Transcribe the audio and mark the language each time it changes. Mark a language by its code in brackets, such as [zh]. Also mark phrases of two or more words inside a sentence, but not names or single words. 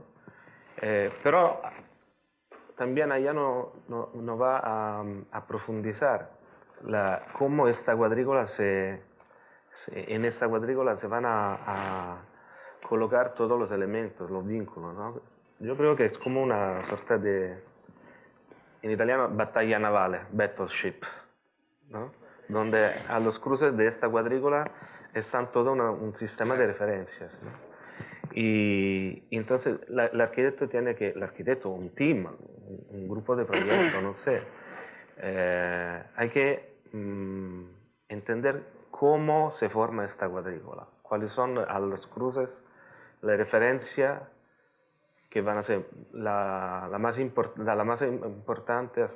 [es] Pero también allá no va a profundizar cómo esta cuadrícula en esta cuadrícula se van a colocar todos los elementos, los vínculos, ¿no? Yo creo que es como una sorta de, en italiano, [it] battaglia navale, [es] battleship, ¿no? Donde a los cruces de esta cuadrícula están todo un sistema de referencias, ¿no? Y entonces el arquitecto, un team, un grupo de proyectos, no sé, hay que entender cómo se forma esta cuadrícula, cuáles son a los cruces las referencias que van a ser la más importante hasta